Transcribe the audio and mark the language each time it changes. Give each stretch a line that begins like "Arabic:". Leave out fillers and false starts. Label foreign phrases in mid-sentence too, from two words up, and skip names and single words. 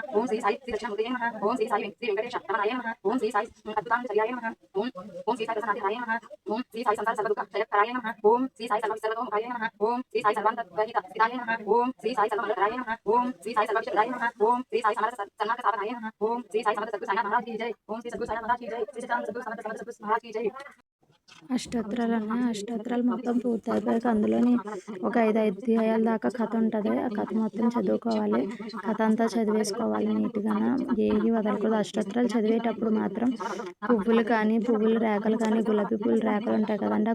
Sanskrit: ఓం శ్రీ సాయి శ్రీ దక్షిణమూర్తయే నమః. ఓం శ్రీ సాయి శ్రీ వెంకటేశ రమణాయ నమః. ఓం శ్రీ సాయి అద్భుతాంగచర్యాయ నమః. ఓం శ్రీ సాయి ప్రసన్నాధికాయ నమః. ఓం శ్రీ సాయి సంసార సర్వదుఃఖ క్షయకరాయ నమః. ఓం శ్రీ సాయి సర్వవిసర్వతోముఖాయ నమః. ఓం శ్రీ సాయి సర్వాంతర్గహిత స్థితాయ నమః. ఓం శ్రీ సాయి సర్వమంగళకరాయ నమః. ఓం శ్రీ సాయి సర్వక్షరాయ నమః. ఓం శ్రీ సాయి సమరస సన్నాక సాధనాయ నమః. ఓం శ్రీ సాయి సమర్థ సద్గురు సాయి
Hindi: महाराज की जय। ओम श्री सद्गुरु साई महाराज की जय। श्री सच्चिदानंद सद्गुरु समर्थ समर्थ सद्गुरु महाराज की जय।
Telugu: అష్టోత్తరాలు ఉన్నాయి. అష్టోత్తరాలు మొత్తం పూర్తయిపోయాక అందులోని ఒక 5 అధ్యాయాల దాకా కథ ఉంటది. ఆ కథ మొత్తం చదువుకోవాలి. కథ అంతా చదివేసుకోవాలి నీట్‌గాన. ఏవి వదలకూడదు. అష్టోత్తరాలు చదివేటప్పుడు మాత్రం పువ్వులు కానీ, పువ్వుల రేఖలు కానీ, గులాబీ పూల రేఖలు ఉంటాయి కదండీ!